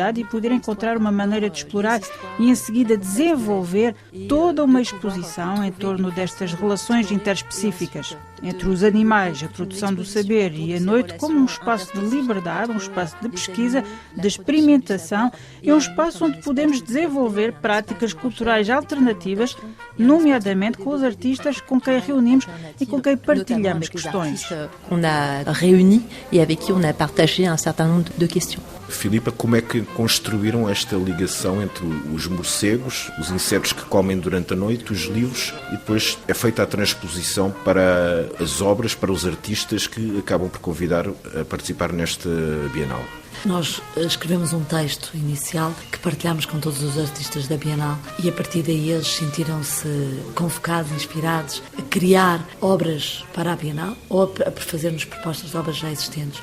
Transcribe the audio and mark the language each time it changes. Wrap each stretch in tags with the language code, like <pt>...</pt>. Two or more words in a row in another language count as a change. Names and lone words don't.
<pt>e poder encontrar uma maneira de explorar e, em seguida, desenvolver toda uma exposição em torno destas relações interespecíficas entre os animais, a produção do saber e a noite como um espaço de liberdade, um espaço de pesquisa, de experimentação e um espaço onde podemos desenvolver práticas culturais alternativas, nomeadamente com os artistas com quem reunimos e com quem partilhamos questões.</pt> <fr>On a réuni et avec qui on a partagé un certain nombre de questions.</fr> <pt>Filipa, como é que construíram esta ligação entre os morcegos, os insetos que comem durante a noite, os livros, e depois é feita a transposição para as obras, para os artistas que acabam por convidar a participar nesta Bienal? Nós escrevemos um texto inicial que partilhamos com todos os artistas da Bienal e a partir daí eles sentiram-se convocados, inspirados a criar obras para a Bienal ou a fazer-nos propostas de obras já existentes.</pt>